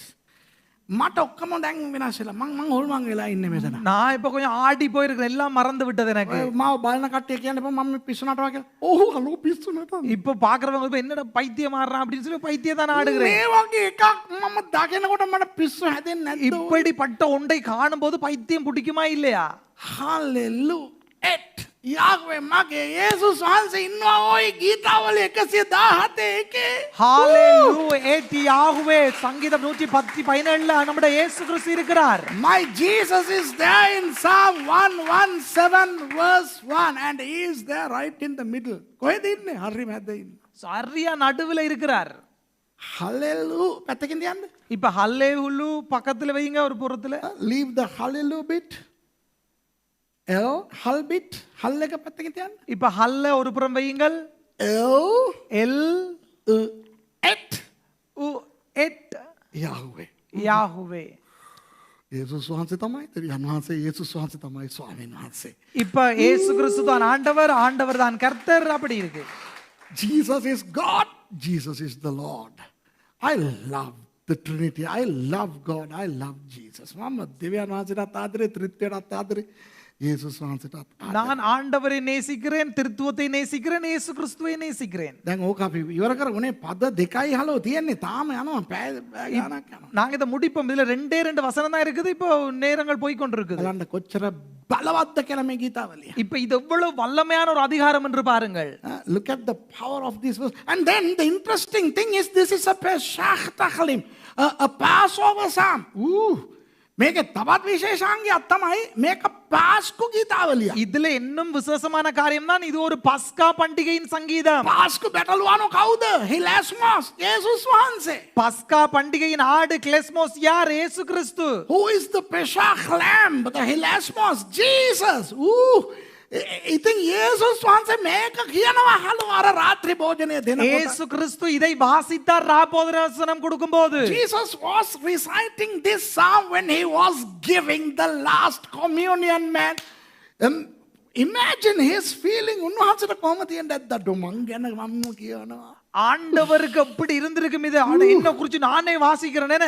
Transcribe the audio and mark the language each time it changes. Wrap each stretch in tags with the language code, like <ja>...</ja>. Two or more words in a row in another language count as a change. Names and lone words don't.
<si>මට ඔක්කොම දැන් වෙනස් වෙලා මං හොල්මන් වෙලා ඉන්නේ මෙතන.</si> <ta>நான் இப்ப கொஞ்சம் ஆடி போயிருக்கேன், எல்லாம் மறந்து விட்டது எனக்கு.</ta> <si>මාව බලන කට්ටිය කියන්නේ මම පිස්සු නටනවා කියලා. ඔව් හලෝ පිස්සු නටනවා.</si> <ta>இப்ப பாக்குறவங்க இப்ப என்னடா பைத்தியம் ஆடுறான் அப்படின்னு சொல்லி பைத்தியம் தான் ஆடுகிறேன்.</ta> <si>මේ වගේ එකක් මම දකිනකොට මට පිස්සු හැදෙන්නේ නැද්ද?</si> <ta>இப்படிப்பட்ட ஒன்றை காணும்போது பைத்தியம் பிடிக்குமா இல்லையா?</ta> <si>Hallelujah.</si> <he>Et Yahweh</he> <si>මගේ යේසුස් වහන්සේ ඉන්නවා ওই ගීතාවලිය 117 එකේ.</si> <ta>ஹalleluya. எட் யாஹ்வே சங்கீதம் 117ல நம்முடைய இயேசு கிறிஸ்து இருக்கிறார்.</ta> <en>My Jesus is there in Psalm 117 verse 1 and he is there right in the middle.</en> <si>කොහෙද ඉන්නේ? හරි මැද ඉන්නේ.</si> <ta>சரியா நடுவுல இருக்கிறார்.</ta> <si>Hallelujah. පැත්තකින් තියන්න.</si> <ta>இப்ப ஹல்லேலூயா பக்கத்துல வைங்க ஒரு புறத்துல.</ta> <en>Leave the hallelujah bit. Hal bit.</en> <si>හල් එක පැත්තකින් තියන්න.</si> <ta>இப்ப ஹல்ல ஒரு புறம் வையுங்கள்.</ta> <en>L</en> <ta>எல்</ta> <he>et</he> <ta>உ எட்</ta> <he>Yahweh.</he> <ta>யாஹுவே.</ta> <si>යේසුස් වහන්සේ තමයි දෙවියන් වහන්සේ යේසුස් වහන්සේ තමයි ස්වාමීන් වහන්සේ.</si> <ta>இப்ப இயேசு கிறிஸ்து தான் ஆண்டவர், ஆண்டவர் தான் கர்த்தர், அப்படி இருக்கு.</ta> <en>Jesus is God. Jesus is the Lord. I love the Trinity. I love God. I love Jesus.</en> <si>මම දෙවියන් වහන්සේටත් ආදරේ, ත්‍රිත්වයටත් ආදරේ, යේසුස් වහන්සේටත් ආදරේ.</si> <ta>நான் ஆண்டவரை நேசிக்கிறேன், திருத்துவத்தை நேசிக்கிறேன், இயேசு கிறிஸ்துவை நேசிக்கிறேன்.</ta> <si>දැන් ඕක අපි ඉවර කරගුණේ පද 2යි හලෝ තියෙන්නේ. තාම යනවා පැය ගානක් යනවා.</si> <ta>நாங்க இதை முடிப்போம். இதுல 2 வசனம் தான் இருக்குது. இப்போ நேரங்கள் போய் கொண்டிருக்குது.</ta> <si>බලන්න කොච්චර බලවත්ද කියලා මේ ගීතාවලිය.</si> <ta>இப்ப இது எவ்வளவு வல்லமையான ஒரு அதிகாரம் என்று பாருங்கள்.</ta> <en>Look at the power of this verse. And then the interesting thing is this is a</en> <he>Pesach Tachalim,</he> <en>a Passover psalm.</en> <si>මේක තවත් විශේෂාංගයක් තමයි මේක පාස්කු ගීතාවලිය.</si> <ta>இதுல இன்னும் விசேஷமான காரியம் தான், இது ஒரு பஸ்கா பண்டிகையின் சங்கீதம்.</ta> <si>පාස්කු බැටළුවනෝ කවුද? හිලස්මොස් යේසුස් වහන්සේ.</si> <ta>பஸ்கா பண்டிகையின் ஆடு கிளெஸ்மோஸ் யார்? இயேசு கிறிஸ்து.</ta> <en>Who is the Pesach lamb? The hilasmos, Jesus.</en> <si>ඉතින් යේසුස් වහන්සේ මේක කියනවා හලු අර රාත්‍රී භෝජනය දෙනකොට.</si> <ta>இயேசு கிறிஸ்து இதை வாசித்தார் ராபோதரசனம் கொடுக்கும்போது.</ta> <en>Jesus was reciting this psalm when he was giving the last communion, man. Imagine his feeling.</en> <si>උන්වහන්සේට කොහොමද තියෙන්නේ? අද මං ගැන මම කියනවා.</si> <ta>ஆண்டவருக்கு எப்படி இருந்திருக்கும் இது? என்ன குறித்து நானே வாசிக்கிறேனே.</ta>